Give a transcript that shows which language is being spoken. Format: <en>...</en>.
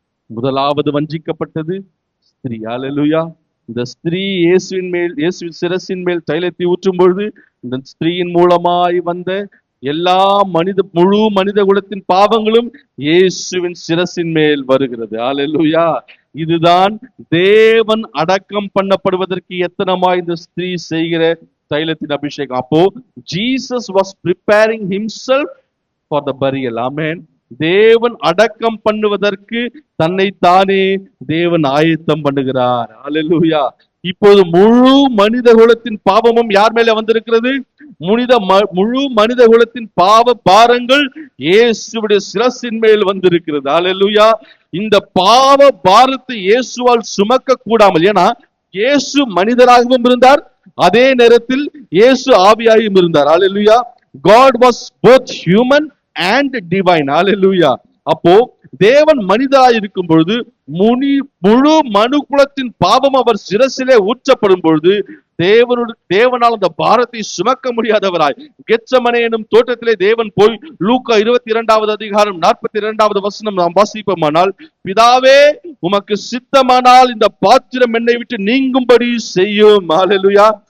<ta>முதலாவது வஞ்சிக்கப்பட்டது ஸ்திரீ. அல்லேலூயா. இந்த ஸ்திரீ இயேசுவின் சிரசின் மேல் தைலத்தை ஊற்றும் பொழுது இந்த ஸ்திரீயின் மூலமாய் வந்த எல்லா முழு மனித குலத்தின் பாவங்களும் இயேசுவின் சிரசின் மேல் வருகிறது. அல்லேலூயா. இதுதான் தேவன் அடக்கம் பண்ணப்படுவதற்கு எத்தனமா இந்த ஸ்திரீ செய்கிற தைலத்தின் அபிஷேகம்.</ta> <en>அப்போ Jesus was preparing himself for the burial.</en> <ta>ஆமென். தேவன் அடக்கம் பண்ணுவதற்கு தன்னை தானே தேவன் ஆயத்தம் பண்ணுகிறார். அல்லேலூயா. இப்போது முழு மனித குலத்தின் பாவமும் யார் மேல வந்திருக்கிறது? முழு மனித குலத்தின் பாவ பாரங்கள் இயேசுவுடைய சிரசின் மேல் வந்திருக்கிறது. அல்லேலூயா. இந்த பாவ பாரத்தை இயேசுவால் சுமக்க கூடாமல், ஏன்னா இயேசு மனிதராகவும் இருந்தார், அதே நேரத்தில் இயேசு ஆவியாயும் இருந்தார். அல்லேலூயா.</ta> <en>God was both human and divine.</en> <ta>அல்லேலூயா. அப்போ தேவன் மனிதராய் இருக்கும் பொழுது முழு மனு குலத்தின் பாவம் அவர் சிரசிலே ஊற்றப்படும் பொழுது தேவனால் அந்த பாரத்தை சுமக்க முடியாதவராய் கெத்சமனே எனும் தோட்டத்திலே தேவன் போய் லூக்கா 22வது அதிகாரம் 42வது வசனம் நாம் வாசிப்போமானால், பிதாவே உமக்கு சித்தமானால் இந்த பாத்திரம் என்னை விட்டு நீங்கும்படி செய்யும். அல்லேலூயா.</ta>